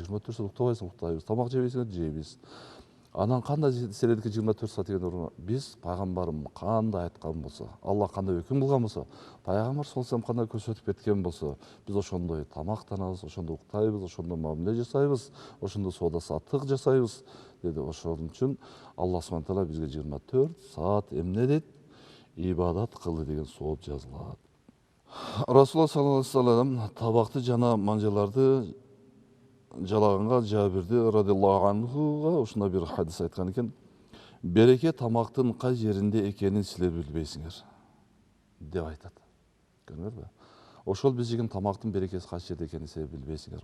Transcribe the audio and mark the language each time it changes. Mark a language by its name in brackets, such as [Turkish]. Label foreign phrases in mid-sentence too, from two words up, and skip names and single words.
[Kyrgyz] 24 саат уктабайсың, уктайбыз. Тамак жебейсиңер, жейбиз. Анан кандай селедики 24 саат дегенде биз пайгамбарым кандай айткан болсо, Аллах кандай өкүм кылган болсо, пайгамбар [Arabic] صلى الله عليه [Kyrgyz] кандай көрсөтүп кеткен болсо, биз ошондой тамактанабыз, ошондо уктайбыз, ошондо мамиле жасайбыз, ошондо соода саттык жасайбыз деди. Ошон үчүн Аллах [Arabic] سبحانه وتعالى [Kyrgyz] бизге 24 саат эмне дейт? Ибадат кылды деген сооп жазылат. Расулуллах [Arabic] صلى الله عليه وسلم [Kyrgyz] табакты жана манжаларды жалаганга Жабирди [Arabic] رضي الله عنه [Kyrgyz] ушундай бир хадис айткан экен. Береке тамактын кай жеринде экенин силер билбейсиңер деп айтат. Көрдүңөрбү? Ошол биз жеген тамактын берекеси кайсы жерде экенин силер билбейсиңер.